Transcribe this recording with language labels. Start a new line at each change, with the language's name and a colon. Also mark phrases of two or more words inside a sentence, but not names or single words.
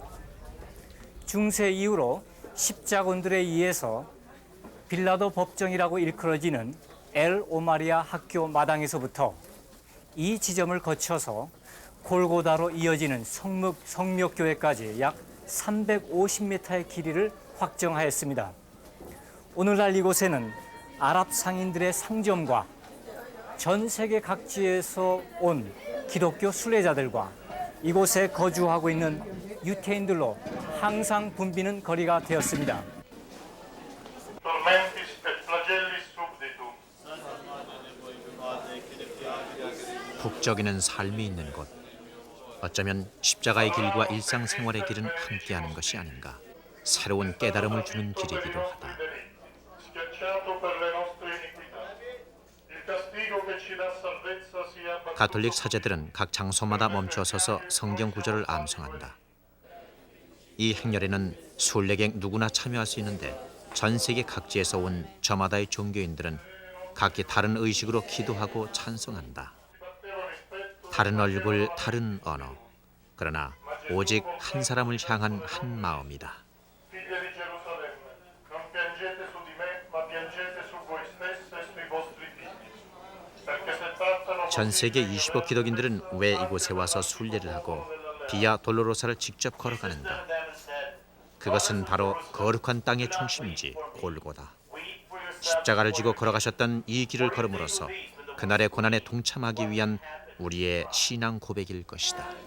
Korean: 중세 이후로 십자군들에 의해서 빌라도 법정이라고 일컬어지는 엘 오마리아 학교 마당에서부터 이 지점을 거쳐서 골고다로 이어지는 성묘교회까지 약 350m의 길이를 확정하였습니다. 오늘날 이곳에는 아랍 상인들의 상점과 전 세계 각지에서 온 기독교 순례자들과 이곳에 거주하고 있는 유태인들로 항상 붐비는 거리가 되었습니다.
Latin: Tormentis et flagellis subditum.
Korean: 북적이는 삶이 있는 곳. 어쩌면 십자가의 길과 일상생활의 길은 함께하는 것이 아닌가. 새로운 깨달음을 주는 길이기도 하다.
Italian: Schiacciato per le nostre iniquità. Il castigo che ci dà salvezza sia abbattuto.
Korean: 가톨릭 사제들은 각 장소마다 멈춰서서 성경 구절을 암송한다. 이 행렬에는 순례객 누구나 참여할 수 있는데 전 세계 각지에서 온 저마다의 종교인들은 각기 다른 의식으로 기도하고 찬송한다. 다른 얼굴, 다른 언어. 그러나 오직 한 사람을 향한 한 마음이다.
Italian: Figlie di Gerusalemme, non piangete su di me, ma piangete su voi stesse e sui vostri figli. Perché se trattano
Korean: 전 세계 20억 기독인들은 왜 이곳에 와서 순례를 하고 비아 돌로로사를 직접 걸어가는가? 그것은 바로 거룩한 땅의 중심지 골고다. 십자가를 지고 걸어가셨던 이 길을 걸음으로써 그날의 고난에 동참하기 위한 우리의 신앙 고백일 것이다.